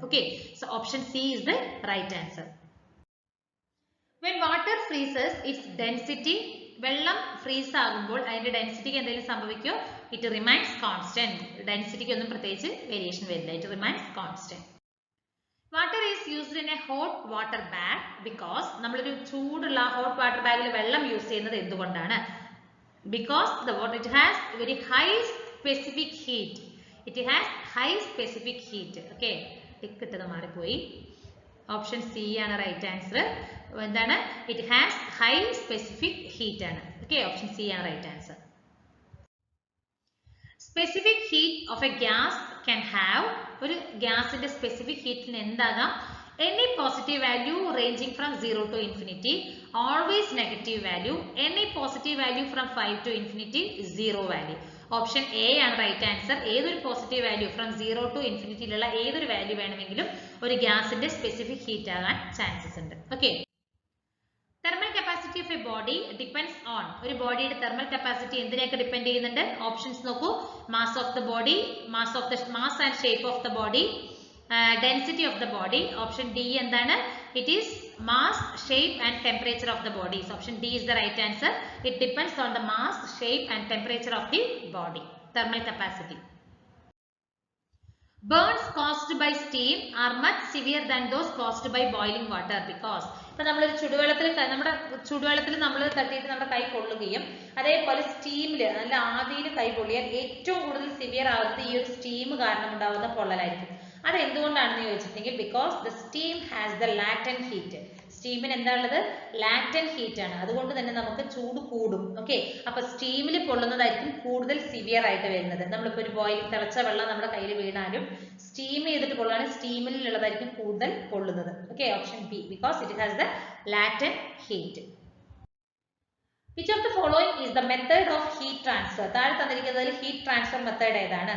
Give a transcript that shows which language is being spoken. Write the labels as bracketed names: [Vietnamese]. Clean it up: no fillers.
[English] Okay, so option C is the right answer. When water freezes, its density, [Malayalam] വെള്ളം freeze ആകുമ്പോൾ അതിന്റെ ഡെൻസിറ്റിക്ക് എന്തെങ്കിലും സംഭവിക്കോ? [English] It remains constant. [Malayalam] ഡെൻസിറ്റിക്ക് ഒന്നും പ്രത്യേകിച്ച് വേരിയേഷൻ വരില്ല. [English] It remains constant. Water is used in a hot water bag because, [Malayalam] നമ്മളൊരു ചൂടുള്ള hot water ബാഗിൽ വെള്ളം യൂസ് ചെയ്യുന്നത് എന്തുകൊണ്ടാണ്? [English] Because the water, it has very high specific heat. It has high specific heat. [Malayalam] Okay, tick ഇട്ടത് മാറിപ്പോയി. Option C ആണ് right answer. എന്താണ്? [English] it has high specific heat [Malayalam] ആണ്. ഓക്കെ, ഓപ്ഷൻ സി ആണ് right answer. [English] specific heat of a gas can have, [Malayalam] ഒരു ഗ്യാസിന്റെ specific ഹീറ്റിന് എന്താകാം? [English] Any positive value ranging from 0 to infinity, always negative value, any positive value from 5 to infinity, 0 value. [Malayalam] Option A ആണ് right answer. ഏതൊരു positive value from 0 to ഇൻഫിനിറ്റിയിലുള്ള ഏതൊരു value വേണമെങ്കിലും ഒരു ഗ്യാസിന്റെ specific heat ആകാൻ chances ഉണ്ട്. Okay, [English] thermal capacity of a body depends on, [Malayalam] ഒരു ബോഡിയുടെ തെർമൽ കപ്പാസിറ്റി എന്തിനെയൊക്കെ ഡിപ്പെൻഡ് ചെയ്യുന്നുണ്ട്? ഓപ്ഷൻസ് നോക്കൂ. [English] Mass of the body, mass and shape of the body, density of the body. Option D എന്താണ്? It is mass, shape and temperature of the body. So option D is the right answer. It depends on the mass, shape and temperature of the body. Thermal capacity. Burns caused by steam are much severe than those caused by boiling water because, [Malayalam] ഇപ്പൊ നമ്മളൊരു ചുടുവെള്ളത്തിൽ നമ്മൾ തട്ടിയിട്ട് നമ്മുടെ കൈ പൊള്ളുകയും അതേപോലെ സ്റ്റീമില് നല്ല ആവിയിൽ കൈ പൊള്ളിയാൽ ഏറ്റവും കൂടുതൽ സിവിയർ ആവുന്നത് ഈ ഒരു സ്റ്റീം കാരണം ഉണ്ടാവുന്ന പൊള്ളലായിരിക്കും. അത് എന്തുകൊണ്ടാണെന്ന് ചോദിച്ചിട്ടുണ്ടെങ്കിൽ [English] Because the steam has the latent heat. [Malayalam] സ്റ്റീമിന് എന്താണുള്ളത്? ലാറ്റന്റ് ഹീറ്റ് ആണ്. അതുകൊണ്ട് തന്നെ നമുക്ക് ചൂട് കൂടും. ഓക്കെ, അപ്പൊ സ്റ്റീമിൽ പൊള്ളുന്നതായിരിക്കും കൂടുതൽ സിവിയർ ആയിട്ട് വരുന്നത്. നമ്മളിപ്പോ ഒരു തിളച്ച വെള്ളം നമ്മുടെ കയ്യിൽ വീണാലും സ്റ്റീം ചെയ്തിട്ട് പൊള്ളുകയാണെങ്കിൽ സ്റ്റീമിലുള്ളതായിരിക്കും കൂടുതൽ പൊള്ളുന്നത്. [English] Okay, option B, because it has the latent heat. Which of the following is the method of heat transfer? [Malayalam] താഴെ തന്നിരിക്കുന്നതിൽ ഹീറ്റ് ട്രാൻസ്ഫർ മെത്തേഡ് ഏതാണ്?